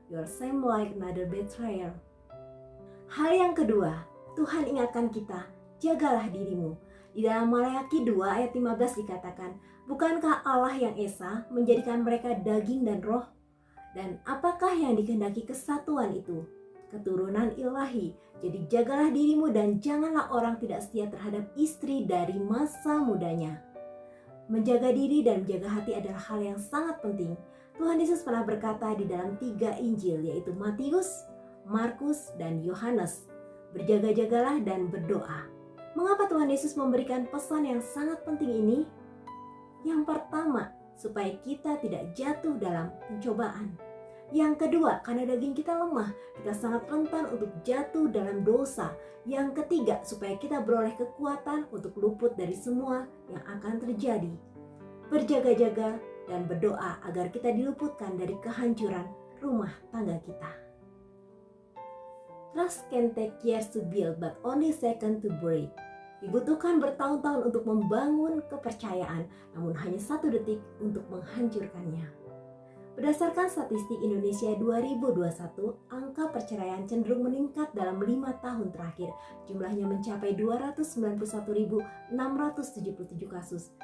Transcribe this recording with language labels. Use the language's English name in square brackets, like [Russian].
[English] You are same like another betrayer." [Indonesian] Hal yang kedua, Tuhan ingatkan kita, jagalah dirimu. Di dalam Malaki 2 ayat 15 dikatakan, "Bukankah Allah yang esa menjadikan mereka daging dan roh? Dan apakah yang dikehendaki kesatuan itu? Keturunan ilahi. Jadi jagalah dirimu dan janganlah orang tidak setia terhadap istri dari masa mudanya." Menjaga diri dan menjaga hati adalah hal yang sangat penting. Tuhan Yesus pernah berkata di dalam 3 Injil, yaitu Matius, Markus, dan Yohanes, berjaga-jagalah dan berdoa. Mengapa Tuhan Yesus memberikan pesan yang sangat penting ini? Yang pertama, supaya kita tidak jatuh dalam pencobaan. Yang kedua, karena daging kita lemah, kita sangat rentan untuk jatuh dalam dosa. Yang ketiga, supaya kita beroleh kekuatan untuk luput dari semua yang akan terjadi. Berjaga-jaga dan berdoa agar kita diluputkan dari kehancuran rumah tangga kita. [English] Trust can take years to build, but only seconds to break. [Indonesian] Dibutuhkan bertahun-tahun untuk membangun kepercayaan, namun hanya 1 detik untuk menghancurkannya. Berdasarkan statistik Indonesia 2021, angka perceraian cenderung meningkat dalam 5 tahun terakhir. Jumlahnya mencapai 291.677 kasus.